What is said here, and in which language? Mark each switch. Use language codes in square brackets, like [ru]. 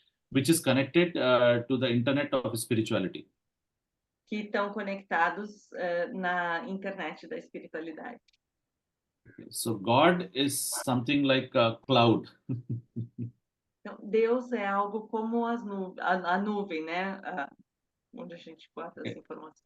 [en] Which is connected to the internet of spirituality. [pt] Que estão conectados na internet da espiritualidade. [en] So God is something like a cloud. [pt] Então, Deus é algo como a nuvem, né? Onde a gente bota as informações.